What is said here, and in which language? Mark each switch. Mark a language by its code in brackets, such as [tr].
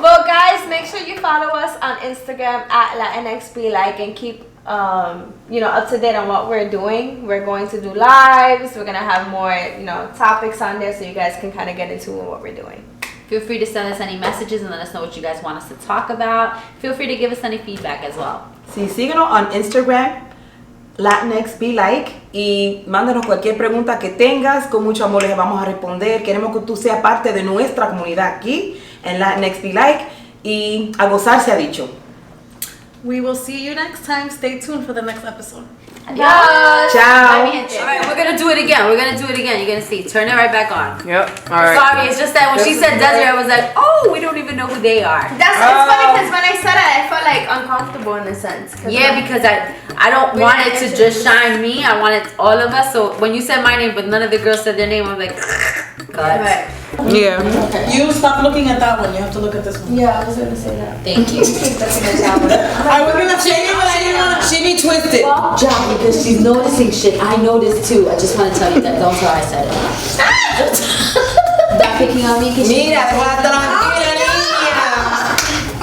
[en] Well, guys, make sure you follow us on Instagram at LatinX Be Like and keep up to date on what we're doing. We're going to do lives. We're gonna have more topics on there, so you guys can kind of get into what we're doing. Feel free to send us any messages and let us know what you guys want us to talk about. Feel free to give us any feedback as well. [es] Sí, síguenos on Instagram, LatinX Be Like, y mándanos cualquier pregunta que tengas. Con mucho amor les vamos a responder. Queremos que tú seas parte de nuestra comunidad aquí en LatinX Be Like, y a gozar se ha dicho. [en] We will see you next time. Stay tuned for the next episode. [es] Adios. [it] Ciao. [es] Bye, mi gente. [en] All right, we're gonna do it again. You're gonna see. Turn it right back on. Yep. All right. Sorry, it's just that when she said Desiree, I was like, oh, we don't even know who they are. It's funny because when I said it, I felt like uncomfortable in a sense. Yeah, because I don't want it to just shine me. I want it all of us. So when you said my name, but none of the girls said their name, I was like, Right. Yeah. You stop looking at that one. You have to look at this one. Yeah, I was gonna say that. Thank you. I was gonna say it, but I didn't want to. She be twisted. Job, because she's noticing shit. I noticed too. I just want to tell you that. Don't tell her I said it. Stop picking on me because [es] Mira, déjala tranquila, niña.